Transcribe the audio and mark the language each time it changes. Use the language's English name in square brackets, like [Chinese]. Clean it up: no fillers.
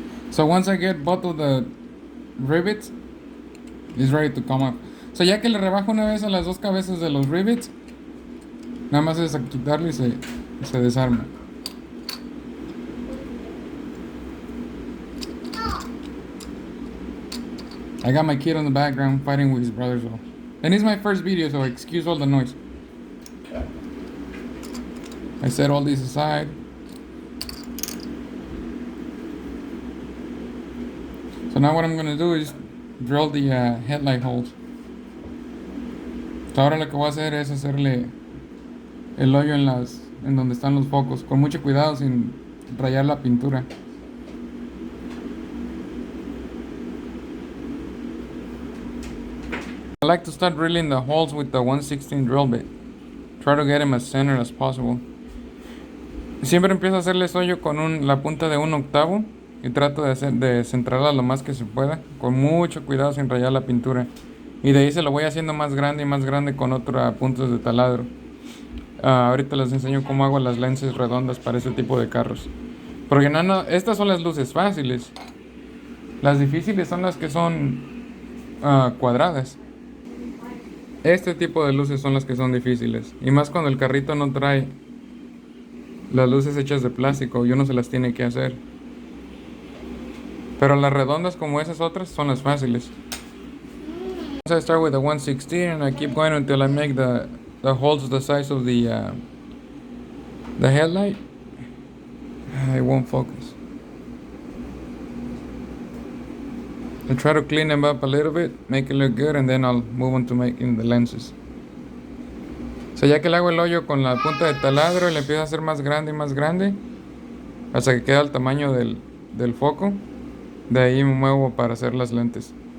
[English] So once I get both of the rivets, it's ready to come up. [Spanish] So ya que le rebajo una vez a las dos cabezas de los rivets, nada más es a quitarlo y se desarma. [English] I got my kid on the background fighting with his brother, so. And it's my first video, so excuse all the noise. I set all these aside. So now what I'm gonna do is drill the headlight holes. [Spanish] So ahora lo que voy a hacer es hacerle el hoyo en donde están los focos, con mucho cuidado sin rayar la pintura. [English] I like to start drilling the holes with the 116 drill bit. Try to get them as center as possible. [Spanish] Siempre empiezo a hacerles hoyo con la punta de 1/8 y trato de centrarla lo más que se pueda, con mucho cuidado sin rayar la pintura. Y de ahí se lo voy haciendo más grande y más grande con otras puntas de taladro. Ahorita les enseño cómo hago las lenses redondas para ese tipo de carros. Porque estas son las luces fáciles. Las difíciles son las que son cuadradas. Este tipo de luces son las que son difíciles. Y más cuando el carrito no trae las luces hechas de plástico y uno se las tiene que hacer. Pero las redondas como esas otras son las fáciles. [English] So I start with the 116 and I keep going until I make the holes the size of the headlight. It won't focus. I try to clean them up a little bit, make it look good, and then I'll move on to making the lenses. [Spanish] sea, ya que le hago el hoyo con la punta de taladro y le empiezo a hacer más grande y más grande, hasta que queda el tamaño del foco, de ahí me muevo para hacer las lentes.